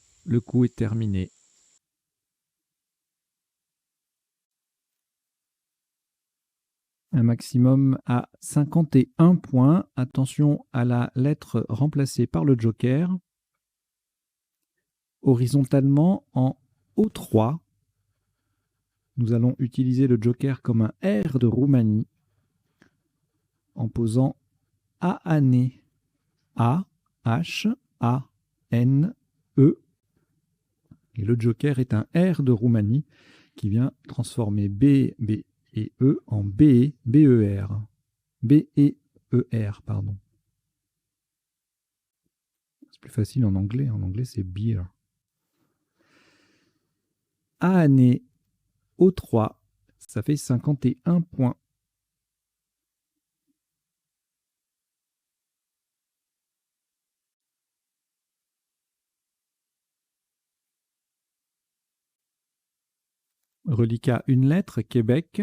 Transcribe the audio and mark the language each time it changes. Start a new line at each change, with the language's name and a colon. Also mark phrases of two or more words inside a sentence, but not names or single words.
French: Le coup est terminé. Un maximum à 51 points. Attention à la lettre remplacée par le joker. Horizontalement en O3, nous allons utiliser le joker comme un R de Roumanie en posant A-N-E. A-H-A-N-E. Et le joker est un R de Roumanie qui vient transformer B, B et E en B, B-E-R. B-E-E-R, pardon. C'est plus facile en anglais. En anglais, c'est beer. A-N-E, O3, ça fait 51 points. Reliquat, une lettre, Québec.